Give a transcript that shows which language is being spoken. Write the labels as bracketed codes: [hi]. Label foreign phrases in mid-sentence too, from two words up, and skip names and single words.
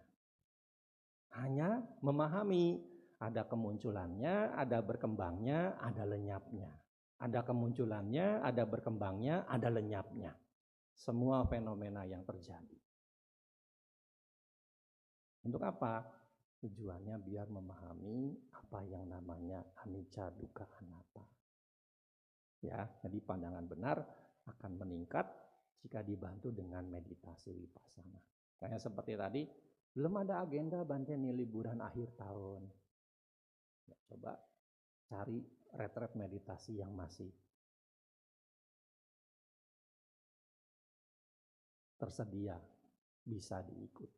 [id] Hanya memahami, ada kemunculannya, ada berkembangnya, ada lenyapnya. Ada kemunculannya, ada berkembangnya, ada lenyapnya. Semua fenomena yang terjadi. Untuk apa? Tujuannya biar memahami apa yang namanya [pi] anicca dukkha anatta. [id] Ya, jadi pandangan benar akan meningkat jika dibantu dengan meditasi vipassana. Kayak seperti tadi, belum ada agenda Bante nih liburan akhir tahun. Ya, coba cari retret meditasi yang masih tersedia, bisa diikuti.